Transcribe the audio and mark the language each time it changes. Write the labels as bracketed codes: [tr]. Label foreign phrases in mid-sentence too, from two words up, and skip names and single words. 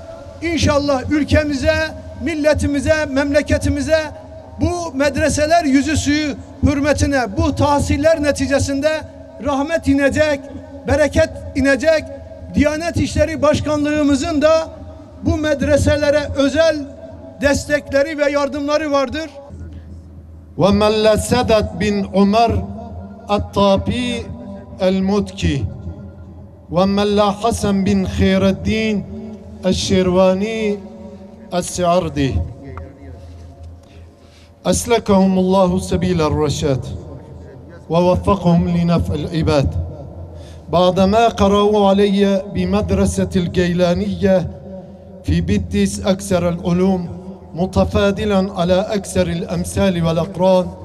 [tr] İnşallah ülkemize, milletimize, memleketimize bu medreseler yüzü suyu hürmetine, bu tahsiller neticesinde rahmet inecek, bereket inecek. Diyanet İşleri Başkanlığımızın da bu medreselere özel destekleri ve yardımları vardır. [ar] ومن سدد بن عمر الطابي المتكي ومن حسن بن خير الدين الشيرواني السعردي أسلكهم الله سبيل الرشاد ووفقهم لنفع العباد بعدما قرأوا علي بمدرسة الجيلانية في بتيس أكثر العلوم متفادلا على أكثر الأمثال والأقران